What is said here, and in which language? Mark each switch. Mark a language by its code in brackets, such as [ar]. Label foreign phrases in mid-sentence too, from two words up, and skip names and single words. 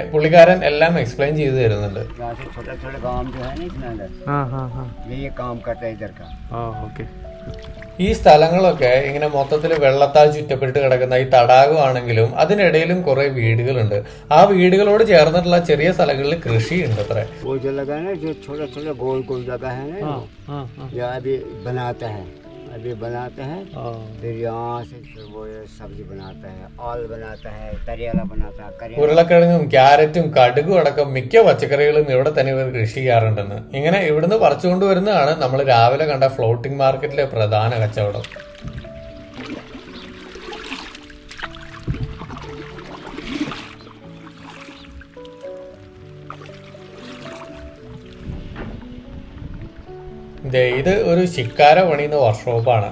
[ml] പുള്ളിക്കാരൻ എല്ലാം എക്സ്പ്ലെയിൻ ചെയ്തു തരുന്നുണ്ട്. ഈ സ്ഥലങ്ങളൊക്കെ ഇങ്ങനെ മൊത്തത്തിൽ വെള്ളത്താൽ ചുറ്റപ്പെട്ട് കിടക്കുന്ന ഈ തടാകമാണെങ്കിലും അതിനിടയിലും കുറെ വീടുകളുണ്ട്. ആ വീടുകളോട് ചേർന്നിട്ടുള്ള ചെറിയ സ്ഥലങ്ങളിൽ കൃഷിയുണ്ട്. അത്ര [hi] अभी बनाते हैं, फिर यहाँ से वो सब्जी बनाता है, ऑल बनाता है, करेला बनाता है. [ml] ഉരുളക്കിഴങ്ങും ക്യാരറ്റും കടുകും അടക്കം മിക്ക പച്ചക്കറികളും ഇവിടെ തന്നെ ഇവർ കൃഷി ചെയ്യാറുണ്ടെന്ന്. ഇങ്ങനെ ഇവിടുന്ന് പറിച്ചുകൊണ്ടുവരുന്നതാണ് നമ്മൾ രാവിലെ കണ്ട ഫ്ലോട്ടിംഗ് മാർക്കറ്റിലെ പ്രധാന കച്ചവടം. ഇത് ഒരു ശിക്കാര പണിയുന്ന വർക്ക്ഷോപ്പാണ്.